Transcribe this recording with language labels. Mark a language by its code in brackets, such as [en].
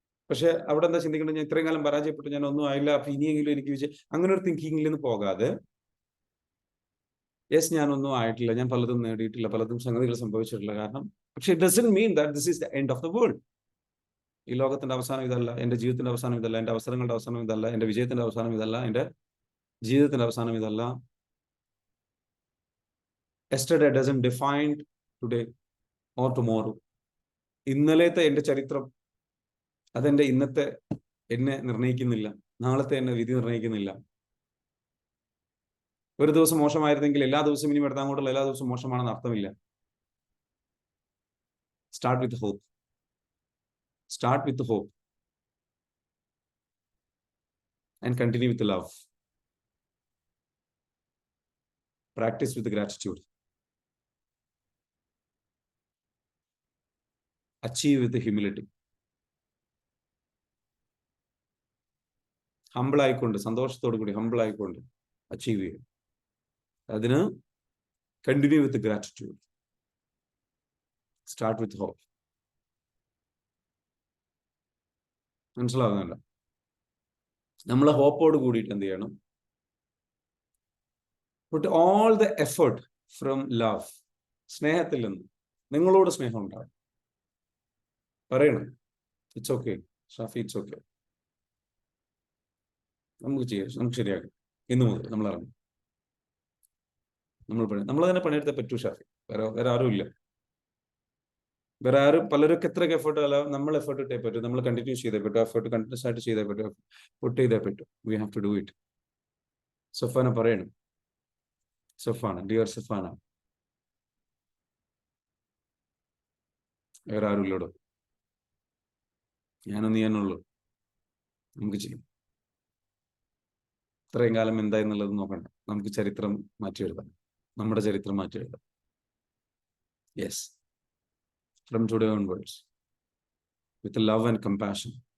[ml] പക്ഷെ അവിടെ എന്താ ചിന്തിക്കേണ്ടത്? ഞാൻ ഇത്രയും കാലം പരാജയപ്പെട്ടു, ഞാൻ ഒന്നും ആയില്ല, അപ്പൊ ഇനിയെങ്കിലും എനിക്ക് അങ്ങനെ ഒരു തിങ്കിങ്ങിൽ നിന്ന് പോകാതെ, യെസ്, ഞാനൊന്നും ആയിട്ടില്ല, ഞാൻ പലതും നേടിയിട്ടില്ല, പലതും സംഗതികൾ സംഭവിച്ചിട്ടില്ല, കാരണം പക്ഷെ [en] It doesn't mean that this is the end of the world. [ml] ഈ ലോകത്തിന്റെ അവസാനം ഇതല്ല, എൻ്റെ ജീവിതത്തിന്റെ അവസാനം ഇതല്ല, എൻ്റെ അവസരങ്ങളുടെ അവസാനം ഇതല്ല, എൻ്റെ വിജയത്തിന്റെ അവസാനം ഇതല്ല, എൻ്റെ ജീവിതത്തിന്റെ അവസാനം ഇതല്ല. [en] Yesterday doesn't define today or tomorrow. [ml] ഇന്നലത്തെ എൻ്റെ ചരിത്രം അതെന്റെ ഇന്നത്തെ എന്നെ നിർണ്ണയിക്കുന്നില്ല, നാളത്തെ എന്നെ വിധി നിർണ്ണയിക്കുന്നില്ല. ഒരു ദിവസം മോശമായിരുന്നെങ്കിൽ എല്ലാ ദിവസവും ഇനി എടുത്താൽ അങ്ങോട്ടുള്ള എല്ലാ ദിവസവും മോശമാണെന്ന് അർത്ഥമില്ല. [en] Start with hope. Start with hope and continue with love. Practice with gratitude. Achieve with humility. [ml] Humble ആയിക്കൊണ്ട്, സന്തോഷത്തോടു കൂടി ഹംബിൾ ആയിക്കൊണ്ട് അച്ചീവ് ചെയ്യും. [en] അതിന് continue with gratitude. Start with hope. [ml] മനസ്സിലാകുന്നുണ്ടോ? നമ്മൾ ഹോപ്പോട് കൂടിയിട്ട് എന്ത് ചെയ്യണം? [en] Put all the effort from love. [ml] സ്നേഹത്തിൽ നിന്ന് നിങ്ങളോട് സ്നേഹം ഉണ്ടാകും. പറയണം, [en] it's okay Shafi, it's okay, [ml] നമുക്ക് ചെയ്യാം, നമുക്ക് ശരിയാക്കും. ഇന്നു മുതൽ നമ്മൾ ഇറങ്ങും, നമ്മൾ തന്നെ പണിയെടുത്തേ പറ്റൂ ഷാഫി, വേറെ ആരും ഇല്ല. വേറെ ആരും, പലരൊക്കെ എത്രയൊക്കെ എഫേർട്ട് അല്ല, നമ്മൾ എഫേർട്ട് ഇട്ടേ പറ്റും, നമ്മൾ കണ്ടിന്യൂ ചെയ്തേ പറ്റും, എഫേർട്ട് കണ്ടിന്യൂസ് ആയിട്ട് ചെയ്തേ പറ്റും, പുട്ട് ചെയ്തേ പറ്റും. [en] We have to do it. [ml] Safana പറയണം, സഫാന, ഡിയർ സഫാന, വേറെ ആരും ഇല്ലടോ, ഞാനുള്ളൂ, നമുക്ക് ചെയ്യും. ഇത്രയും കാലം എന്തായെന്നുള്ളത് നോക്കണ്ട, നമുക്ക് ചരിത്രം മാറ്റി എഴുതാം, നമ്മുടെ ചരിത്രം മാറ്റി എഴുതാം. [en] Yes, from today onwards, with love and compassion.